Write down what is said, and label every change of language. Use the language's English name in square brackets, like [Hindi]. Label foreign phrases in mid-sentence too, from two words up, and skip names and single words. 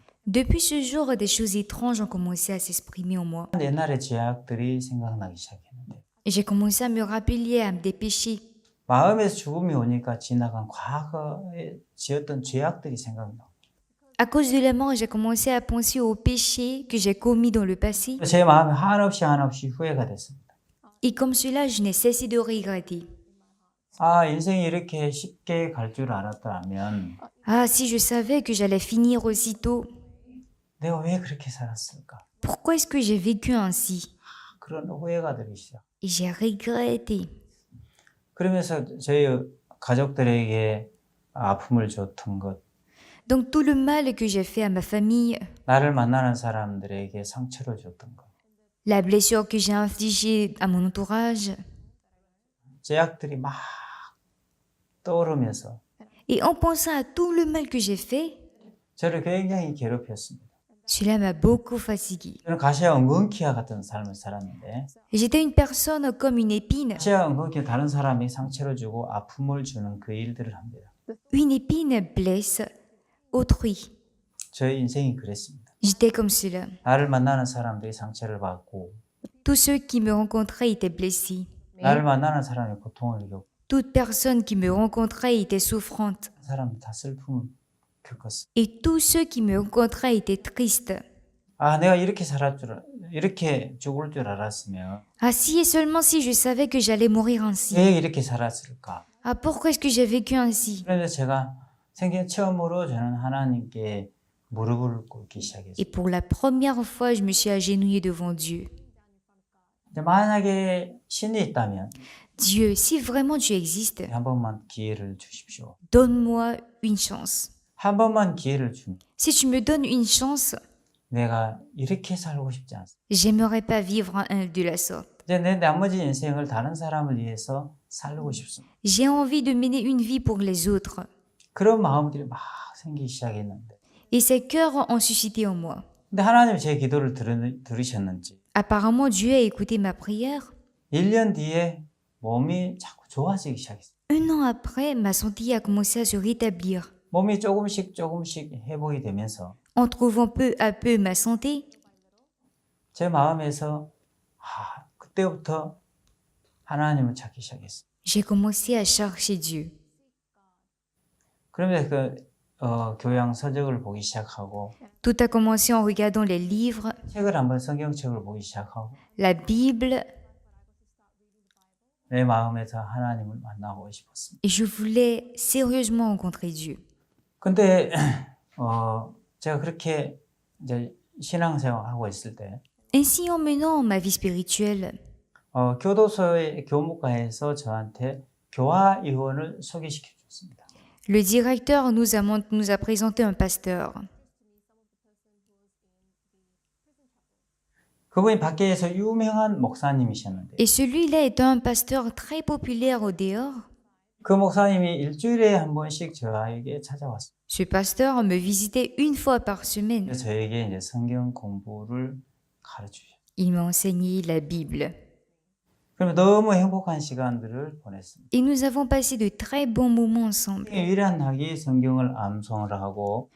[French] Depuis ce jour, des choses étranges ont commencé à s'exprimer en moi. [Korean] 옛날의 죄악들이 생각나기 시작했는데 [French] Et j'ai commencé à me rappeler à des péchés. [Korean] 마음에서 죽음이 오니까 지나간 과거에 지었던 죄악들이 생각나. [French] À cause de la mort, j'ai commencé à penser aux péchés que j'ai commis dans le passé. [Korean] 제 마음에 한없이 후회가 됐습니다. [French] Et comme cela, je n'ai cessé de regretter. [Korean] 아, 인생이 이렇게 쉽게 갈 줄 알았다면 [French] Ah, si je savais que j'allais finir aussitôt, [Korean] 내가 왜 그렇게 살았을까? [French] pourquoi est-ce que j'ai vécu ainsi? [Korean] 그런 후회가 들기 시작. [French] Et j'ai regretté. [Korean] 그러면서 저희 가족들에게 아픔을 줬던 것, [French] Donc tout le mal que j'ai fait à ma famille, [Korean] 나를 만나는 사람들에게 상처를 줬던 것, [French] la blessure que j'ai infligée à mon entourage, [Korean] 죄악들이 막 떠오르면서 [French] et en pensant à tout le mal que j'ai fait, [Korean] 저를 굉장히 괴롭혔습니다. [French] cela m'a beaucoup fatigué. [Korean] 저는 가시와 엉겅퀴와 같은 삶을 살았는데 [French] J'étais une personne comme une épine. [Korean] 가시와 엉겅퀴 다른 사람이 상처를 주고 아픔을 주는 그 일들을 합니다. [French] Une épine blesse autrui. [Korean] 저의 인생이 그랬습니다. [French] J'étais comme cela. [Korean] 나를 만나는 사람들이 상처를 받고 [French] Tous ceux qui me rencontraient étaient blessés. [Korean] 나를 만나는 사람이 고통을 겪고 [French] Toute personne qui me rencontrait était souffrante. [Korean] 사람이 다 슬픔을 겪었어. [French] Et tous ceux qui me rencontraient étaient tristes. [Korean] 아, 내가 이렇게 죽을 줄 알았으면 [French] Ah si et seulement si je savais que j'allais mourir ainsi. [Korean] 왜 이렇게 살았을까? [French] Ah pourquoi est-ce que j'ai vécu ainsi? [Korean] 그래서 제가 생전 처음으로 저는 하나님께 무릎을 꿇기 시작했어요. [French] Et pour la première fois, je me suis agenouillée devant Dieu. [Korean] 근데 만약에 신이 있다면 [French] Dieu, si vraiment tu existes, [Korean] 한 번만 기회를 주십시오. [French] donne-moi une chance. [Korean] 한 번만 기회를 주면 [French] Si tu me donnes une chance, [Korean] 내가 이렇게 살고 싶지 않습니다. [French] j'aimerais pas vivre de la sorte. [Korean] 이제 내 나머지 인생을 다른 사람을 위해서 살고 싶습니다. [French] J'ai envie de mener une vie pour les autres. [Korean] 그런 마음들이 막 생기기 시작했는데 [French] Et ces cœurs ont suscité en moi. [Korean] 근데 하나님이 제 기도를 들으셨는지 [French] Apparemment, Dieu a écouté ma prière. [Korean] 1년 뒤에 몸이 자꾸 좋아지기 시작했어요. [French] Un an après, ma santé a commencé à se rétablir. [Korean] 몸이 조금씩 회복이 되면서 [French] En trouvant peu à peu ma santé, [Korean] 제 마음에서 그때부터 하나님을 찾기 시작했어요. [French] j'ai commencé à chercher Dieu. [Korean] 그러면서 교양 서적을 보기 시작하고 [French] Tout a commencé en regardant les livres, [Korean] 책을 한번 성경책을 보기 시작하고 [French] la Bible, [Korean] 내 마음에서 하나님을 만나고 싶었습니다. [French] et je voulais sérieusement rencontrer Dieu. [Korean] 근데 제가 그렇게 이제 신앙생활 하고 있을 때 [French] Ainsi, en menant ma vie spirituelle, [Korean] 교도소의 교무과에서 저한테 교화위원을 소개시켜 줬습니다. [French] le directeur nous a présenté un pasteur. [Korean] 그분이 밖에서 유명한 목사님이셨는데 [French] Et celui-là est un pasteur très populaire au dehors. [Korean] 그 목사님이 일주일에 한 번씩 저에게 찾아왔어요. [French] Ce pasteur me visitait une fois par semaine. [Korean] 그래서 저에게 이제 성경 공부를 가르치셨어요. [French] Il m'a enseigné la Bible. [Korean] 그러면 너무 행복한 시간들을 보냈습니다. [French] Et nous avons passé de très bons moments ensemble. [Korean] 유일한 학이 성경을 암송을 하고